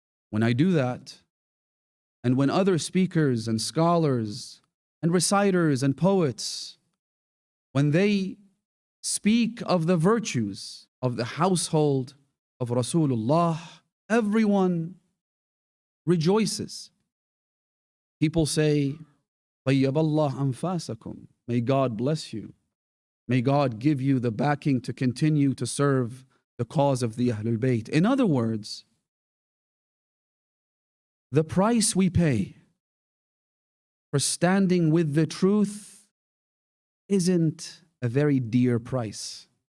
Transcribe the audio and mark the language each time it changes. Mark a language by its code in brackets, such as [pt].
[en] When I do that, and when other speakers and scholars and reciters and poets when they speak of the virtues of the household of Rasulullah, everyone rejoices. People say, [ar] طَيَّبَ اللَّهُ أَنفَاسَكُمْ. [en] May God bless you. May God give you the backing to continue to serve the cause of the Ahlul Bayt. In other words, the price we pay for standing with the truth isn't a very dear price.